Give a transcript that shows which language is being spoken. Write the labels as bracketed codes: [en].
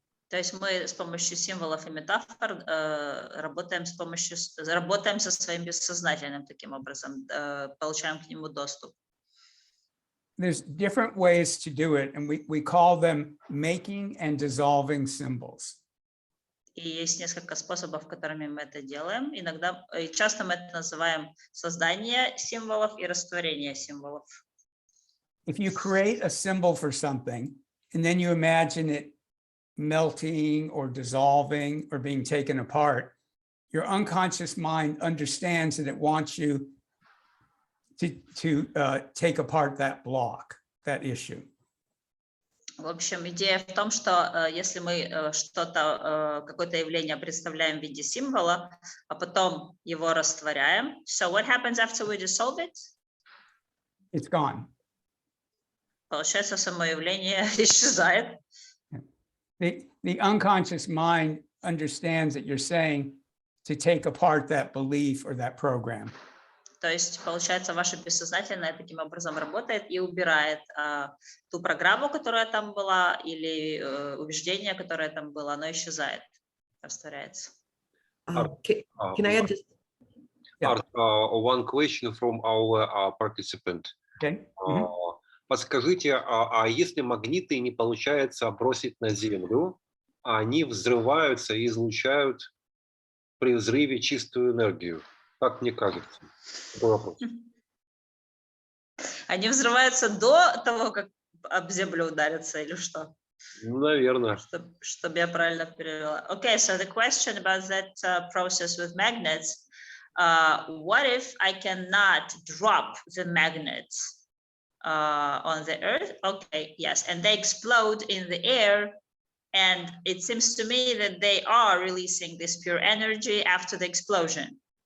[ru] То есть мы с помощью символов и метафор работаем со своим бессознательным таким образом, получаем к нему доступ. [en] There's different ways to do it, and we call them making and dissolving symbols. [ru] И есть несколько способов, которыми мы это делаем. Иногда, часто мы это называем создание символов и растворение символов. [en] If you create a symbol for something, and then you imagine it melting or dissolving or being taken apart, your unconscious mind understands that it wants you to take apart that block, that issue. [ru] В общем, идея в том, что если мы какое-то явление представляем в виде символа, а потом его растворяем, [en] so what happens after we dissolve it? It's gone. [ru] Получается, само явление исчезает. [en] The unconscious mind understands that you're saying to take apart that belief or that program. [ru] То есть, получается, ваше бессознательное таким образом работает и убирает ту программу, которая там была, или убеждение, которое там было, оно исчезает, растворяется. [en] Can I add just... Art, one question from our participant. Okay. [ru] Подскажите, а если магниты не получается бросить на Землю, они взрываются и излучают при взрыве чистую энергию? Как мне кажется. Такой вопрос. Они взрываются до того, как об землю ударятся, или что? Наверное. Чтобы я правильно перевела. [en] Okay, so the question about that process with magnets, what if I cannot drop the magnets on the earth? Okay, yes, and they explode in the air, and it seems to me that they are releasing this pure energy after the explosion.